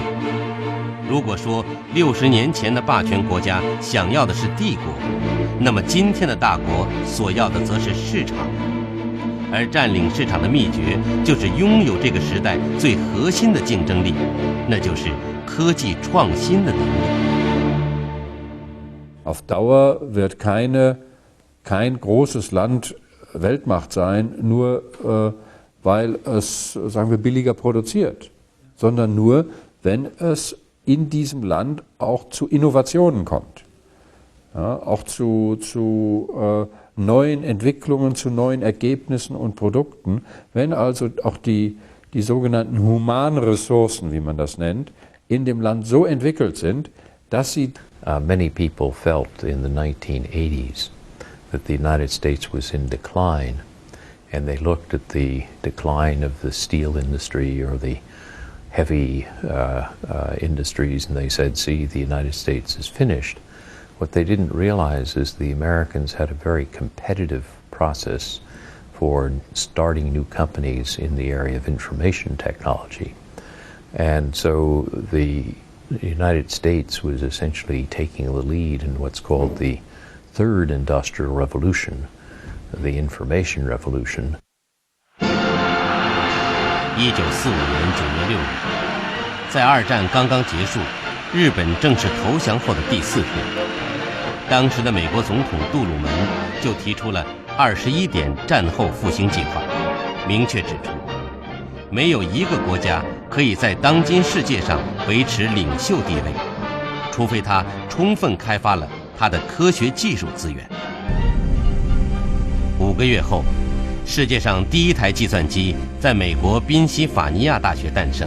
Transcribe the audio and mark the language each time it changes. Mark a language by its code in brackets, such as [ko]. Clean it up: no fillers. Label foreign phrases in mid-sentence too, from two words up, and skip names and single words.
[zh] 如果说60年前的霸权国家想要的是帝国，那么今天的大国所要的则是市场。而占领市场的秘诀就是拥有这个时代最核心的竞争力，那就是科技创新的能力。 [de] Auf Dauer wird kein großes Land Weltmacht sein, nur weil es, sagen wir, billiger produziert, sondern nur, wenn es in diesem Land auch zu Innovationen kommt, ja, auch zu neuen Entwicklungen, zu neuen Ergebnissen und Produkten. Wenn also auch die sogenannten humanen Ressourcen, wie man das nennt, in dem Land so entwickelt sind, dass sie... [en] Many people felt in the 1980s that the United States was in decline, and they looked at the decline of the steel industry or the heavy industries, and they said, see, the United States is finished. What they didn't realize is the Americans had a very competitive process for starting new companies in the area of information technology. And so the United States was essentially taking the lead in what's called the Third Industrial Revolution, the Information Revolution. [zh] 1945 年9月6日，在二战刚刚结束，日本正式投降后的第4天，当时的美国总统杜鲁门就提出了21点战后复兴计划，明确指出，没有一个国家可以在当今世界上维持领袖地位，除非他充分开发了他的科学技术资源。5个月后，世界上第一台计算机在美国宾夕法尼亚大学诞生。